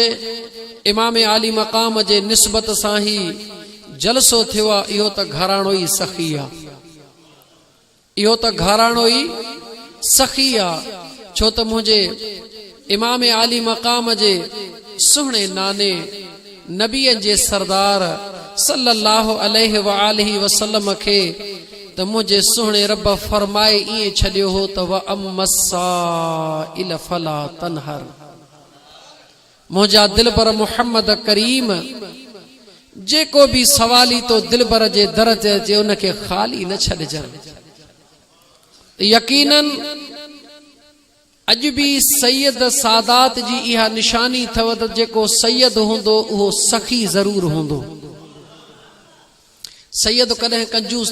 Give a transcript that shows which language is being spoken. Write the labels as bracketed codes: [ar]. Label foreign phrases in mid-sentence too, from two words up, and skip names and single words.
[sd] इमाम आली मक़ाम जे निस्बत सां ई जलसो थियो आहे इहो त घराणो ई सखी आहे इहो त घराणो ई सखी आहे छो त मुंहिंजे इमाम आली मक़ाम जे सुहिणे नाने नबीअ जे सरदार [ar] صلى الله عليه وآله وسلم [sd] खे त मुंहिंजे सुहिणे रब फरमाए ईअं छॾियो हो त [ar] وأما السائل فلا تنهر [sd] मुंहिंजा दिलबर मुहम्मद करीम जेको बि सवाली तो दिलबर जे दर ते अचे उनखे ख़ाली न छॾिजनि यकीनन अॼु बि सैयद सादात जी इहा निशानी अथव त जेको सैयद हूंदो उहो सखी ज़रूर हूंदो सैयद कॾहिं कंजूस